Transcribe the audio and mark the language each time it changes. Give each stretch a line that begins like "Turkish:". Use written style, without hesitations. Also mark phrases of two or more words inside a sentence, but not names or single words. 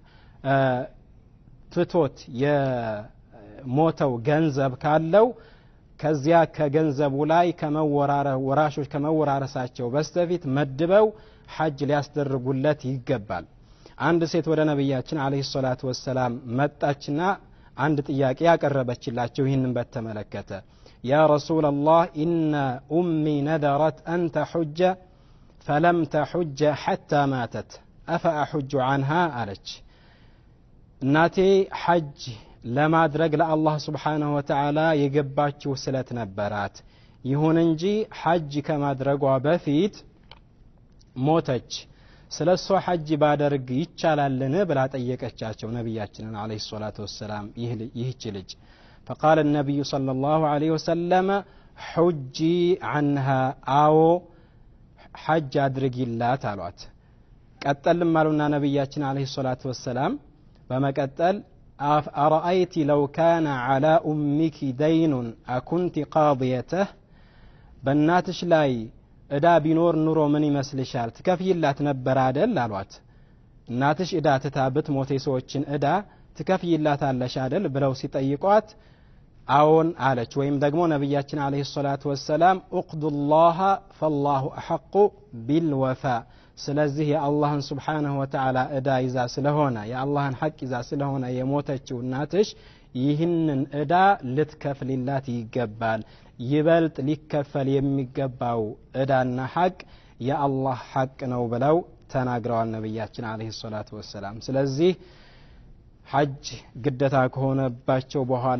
Amharic: ፍቶት የሞተው ገንዘብ ካለው ከዚያ ከገንዘቡ ላይ ወራሾች ከመወራረሳቸው በስተፊት መድበው ሐጅ ሊያስደርጉለት ይገባል አንድ ሴት ወደ ነብያችን
Arabic: عليه الصلاة والسلام
Amharic: መጣችና አንድ ጥያቄ ያቀረበችላቸው ይህንን በተመለከተ
Arabic: يا رسول الله إن أمي نذرت أن تحج فلم تحج حتى ماتت أفأحج عنها
Amharic: አለች እናቴ ሐጅ ለማድረግ ለአላህ
Arabic: سبحانه وتعالى
Amharic: የገባችው ስለት ነበራት ይሁን እንጂ ሐጅ ከማድረጓ በፊት ሞተች ስለሷ ሐጅ ባደርግ ይቻላልን ብላ ጠየቀቻቸው ነብያችንን
Arabic: عليه الصلاة والسلام
Amharic: ይህች ልጅ
Arabic: فقال النبي صلى الله عليه وسلم حجي عنها
Amharic: አዎ ሐጅ አድርጊላት አሏት ቀጠልም አሉና ነብያችን
Arabic: عليه الصلاة والسلام
Amharic: በመቀጠል
Arabic: أرأيت لو كان على أمك دين أكنت قاضيته
Amharic: በእናትሽ ላይ እዳ ቢኖር ኑሮ ምን ይመስልሻል ትከፍይላት ነበር አይደል አሏት እናትሽ እዳ ተታበት ሞቴ ሰዎችን እዳ ትከፍይላታለሽ አይደል ብለው ሲጠይቋት አዎን አለች ወይም ደግሞ ነብያችን
Arabic: عليه الصلاة والسلام اقضوا فالله احق بالوفاء
Amharic: ስለዚህ የአላህን
Arabic: سبحانه و
Amharic: Ta'ala እዳ ይዛ ስለሆነ የአላህን ሐቅ ይዛ ስለሆነ የሞተችው እናትሽ ይህንን እዳ ልትከፍልላት ይገባል ይበልጥ ሊከፈል የሚገባው እዳና ሐቅ የአላህ ሐቅ ነው ብለው ተናግረዋል ነብያችን
Arabic: عليه الصلاة والسلام
Amharic: ስለዚህ ሐጅ ግዴታ ከሆነባቸው በኋላ